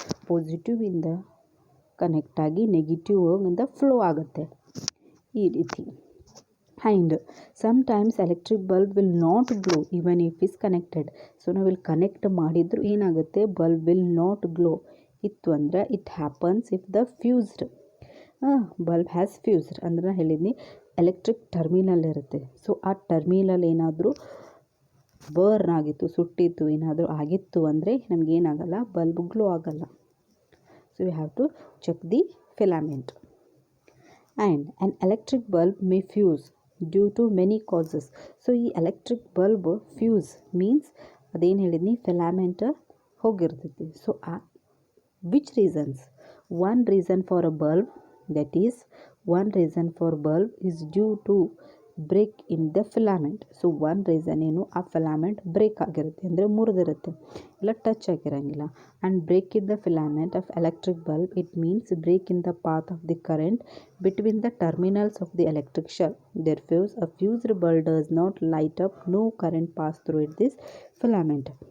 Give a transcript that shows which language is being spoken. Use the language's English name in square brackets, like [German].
[Kannada] Positive ಇಂದ connect ಆಗಿ negative ಇಂದ ಫ್ಲೋ ಆಗುತ್ತೆ ಈ ರೀತಿ. [English] And sometimes electric bulb will not glow even if is connected. So [Kannada] ನಾವು ಇಲ್ಲಿ ಕನೆಕ್ಟ್ ಮಾಡಿದ್ರು ಏನಾಗುತ್ತೆ, [English] bulb will not glow [Kannada] ಇತ್ತು ಅಂದರೆ [English] it happens if the fused bulb has fused [Kannada] ಅಂದ್ರೆ ನಾನು ಹೇಳಿದ್ನಿ ಎಲೆಕ್ಟ್ರಿಕ್ ಟರ್ಮಿನಲ್ ಇರುತ್ತೆ. ಸೊ ಆ ಟರ್ಮಿನಲ್ ಏನಾದರೂ ಬರ್ನ್ ಆಗಿತ್ತು, ಸುಟ್ಟಿತ್ತು, ಏನಾದರೂ ಆಗಿತ್ತು ಅಂದರೆ ನಮಗೇನಾಗಲ್ಲ, ಬಲ್ಬ್ ಗ್ಲೋ ಆಗಲ್ಲ. [English] So you have to check the filament. And an electric bulb may fuse due to many causes. [Kannada] So ಈ ಎಲೆಕ್ಟ್ರಿಕ್ ಬಲ್ಬ್ ಫ್ಯೂಸ್ ಮೀನ್ಸ್ ಅದೇನು ಹೇಳಿದ್ನಿ, filament ಹೋಗಿರ್ತೈತಿ. [English] So which reasons? One reason for a bulb, that is one reason for bulb is due to break in the filament. So one reason [Kannada] ಏನು, ಆ filament break ಆಗಿರುತ್ತೆ ಅಂದರೆ ಮುರಿದಿರುತ್ತೆ, ಇಲ್ಲ touch ಆಗಿರಂಗಿಲ್ಲ. [English] And break in the filament of electric bulb, it means break in the path of the current between the terminals of the electric shell. There fuse a fused bulb does not light up, no current pass through it this filament.